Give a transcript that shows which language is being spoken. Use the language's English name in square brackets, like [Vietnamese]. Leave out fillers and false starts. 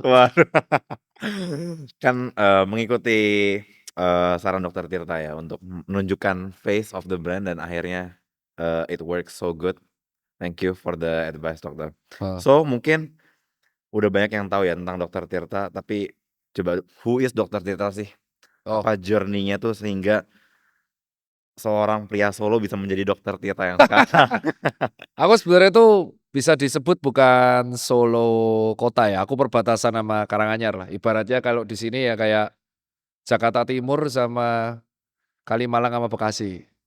[Indonesian] Waduh. Kan mengikuti saran Dr. Tirta ya untuk menunjukkan [English] face of the brand [Indonesian] dan akhirnya [English] it works so good. Thank you for the advice, Dokter. [Indonesian] So mungkin udah banyak yang tahu ya tentang Dr. Tirta, tapi coba [English] who is [Indonesian] Dr. Tirta sih? Apa journey-nya tuh sehingga seorang pria Solo bisa menjadi Dr. Tirta yang sekarang? Aku sebenarnya tuh bisa disebut bukan Solo kota ya. Aku perbatasan sama Karanganyar lah. Ibaratnya kalau di sini ya kayak Jakarta Timur sama Kalimalang sama Bekasi.